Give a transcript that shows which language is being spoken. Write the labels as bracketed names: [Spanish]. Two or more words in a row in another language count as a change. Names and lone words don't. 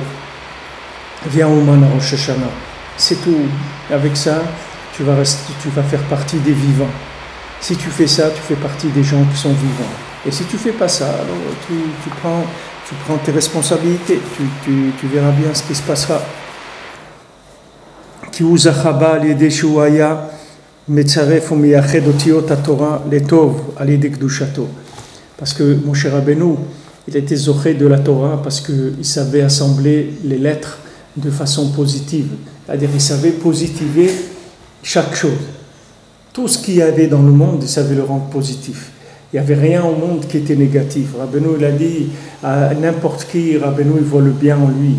[French] Viens au Man à Rosh Hashanah. C'est tout. Avec ça, tu vas faire partie des vivants. Si tu fais ça, tu fais partie des gens qui sont vivants. Et si tu fais pas ça, alors tu prends tes responsabilités. Tu verras bien ce qui se passera. [Hebrew] כי הוא זכה בה על ידי שהוא היה מצרף ומייחד אותיות התורה לטוב על ידי קדושתו. [French] Parce que Moshe Rabbeinu, il était zoché de la Torah parce qu'il savait assembler les lettres de façon positive, c'est-à-dire il savait positiver chaque chose. Tout ce qu'il y avait dans le monde, il savait le rendre positif. Il n'y avait rien au monde qui était négatif. Rabbeinu il a dit à n'importe qui, Rabbeinu il voit le bien en lui.